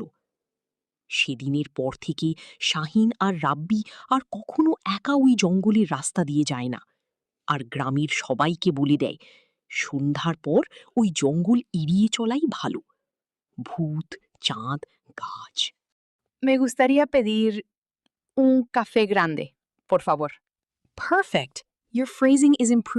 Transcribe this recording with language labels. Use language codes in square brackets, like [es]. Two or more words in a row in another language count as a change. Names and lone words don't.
[bn] সেদিনের পর থেকে শাহিন আর রাব্বি আর কখনো একা ওই জঙ্গলের রাস্তা দিয়ে যায় না, আর গ্রামের সবাইকে বলে দেয় সন্ধ্যার পর ওই জঙ্গল এড়িয়ে চলাই ভালো। ভূত, চাঁদ, গাছ। [es] Me gustaría pedir un café grande, por favor. [en] Perfect. Your phrasing is improving.